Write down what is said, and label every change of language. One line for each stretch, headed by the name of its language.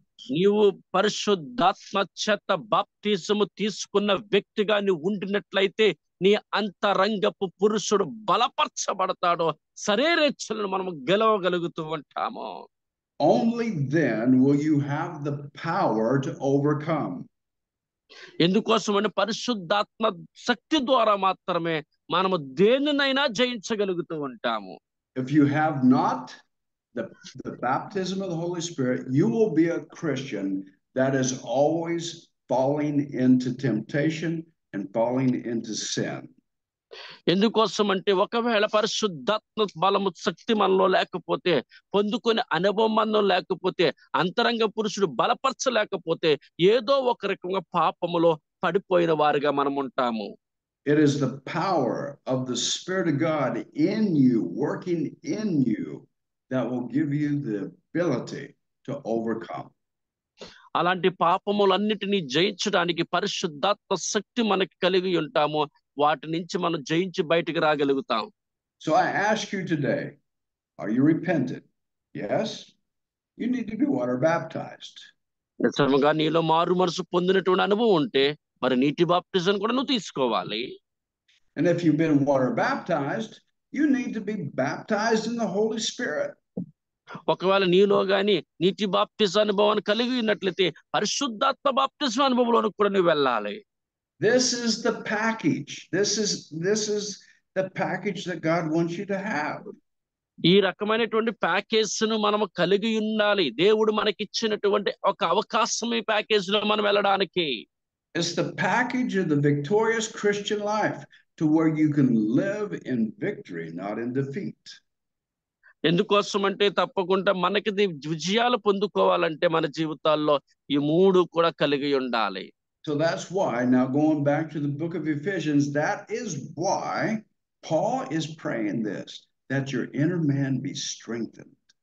Telugu: నీవు పరిశుద్ధాత్మ చేత బాప్టిజము తీసుకున్న వ్యక్తిగా నువ్వు ఉండినట్లయితే నీ అంతరంగపు పురుషుడు బలపరచబడతాడో, శరీరేచ్ఛలను మనం గెలవగలుగుతూ ఉంటాము.
English: Only then will you have the power to overcome.
Telugu: ఎందుకోసమని పరిశుద్ధాత్మ శక్తి ద్వారా మాత్రమే మనము దేనినైనా జయించగలుగుతూ ఉంటాము.
English: If you have not the baptism of the Holy Spirit, you will be a Christian that is always falling into temptation and falling into sin.
Telugu: ఎందుకోసం అంటే ఒకవేళ పరిశుద్ధాత్మ బలము శక్తి మనలో లేకపోతే, పొందుకునే అనుభవం మనలో లేకపోతే, అంతరంగ పురుషుడు బలపరచలేకపోతే ఏదో ఒక రకంగా పాపములో పడిపోయిన వారిగా మనం ఉంటాము.
English: It is the power of the Spirit of God in you, working in you, that will give you the ability to overcome.
Telugu: అలాంటి పాపములన్నిటినీ జయించడానికి పరిశుద్ధాత్మ శక్తి మనకి కలిగి ఉంటాము. వాటి నుంచి మనం జయించి బయటికి రాగలుగుతాం.
English: So I ask you today, are you repentant? Yes? You need to be water baptized.
Telugu: నిజంగా నీలో మారు మనసు పొందినటువంటి అనుభవం ఉంటే మరి నీటి బాప్టిజం కూడా నువ్వు తీసుకోవాలి.
English: And if you've been water baptized, you need to be baptized in the Holy Spirit.
Telugu: ఒకవేళ నీలో గాని నీటి బాప్టిజం అనుభవాన్ని కలిగి ఉన్నట్లయితే పరిశుద్ధాత్మ బాప్టిజం అనుభవంలోకి కూడా నువ్వు వెళ్ళాలి.
English: This is the package. This is the package that God wants you to have.
Telugu: ఈ రకమైనటువంటి ప్యాకేజ్ ను మనం కలిగి ఉండాలి. దేవుడు మనకిచ్చినటువంటి ఒక అవకాశం ఈ ప్యాకేజ్ లో మనం వెళ్ళడానికి.
English: It's the package of the victorious Christian life to where you can live in victory, not in defeat.
Telugu: ఎందుకోసం అంటే తప్పకుండా మనకి విజయాలు పొందుకోవాలంటే మన జీవితాల్లో ఈ మూడు కూడా కలిగి ఉండాలి.
English: So that's why, now going back to the book of Ephesians, that is why Paul is praying this, that your inner man be strengthened.